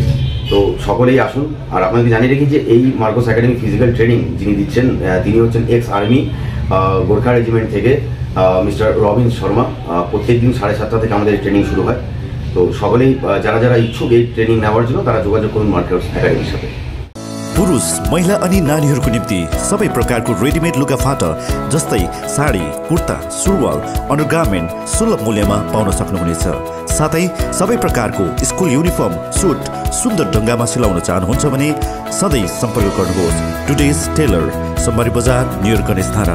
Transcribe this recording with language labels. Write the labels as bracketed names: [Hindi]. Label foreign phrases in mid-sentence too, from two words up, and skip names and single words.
[Bangla] তো সকলেই আসুন। আর আপনাকে জানিয়ে রেখি যে এই মার্কোস একাডেমি ফিজিক্যাল ট্রেনিং যিনি দিচ্ছেন তিনি হচ্ছেন [English] ex army Gorkha regiment [Bangla] থেকে মিস্টার রবিন শর্মা। প্রত্যেক দিন 7:30 থেকে আমাদের ট্রেনিং শুরু হয়। তো সকলেই যারা যারা ইচ্ছুক এই ট্রেনিং নেওয়ার জন্য তারা যোগাযোগ করুন মার্কোস একাডেমীর সাথ। [Nepali] पुरुष, महिला अनि नानीहरूको निम्ति सबै प्रकारको रेडिमेड लुगाफाटा जस्तै साडी, कुर्ता, सुरुवाल, अन्डरगार्मेन्ट सुलभ मूल्यमा पाउन सक्नुहुनेछ। साथै सबै प्रकारको स्कुल युनिफर्म, सुट सुन्दर ढङ्गमा सिलाउन चाहनुहुन्छ भने सधैँ सम्पर्क गर्नुहोस् टुडेज टेलर, सोमबारी बजार, नियर गणेश धारा।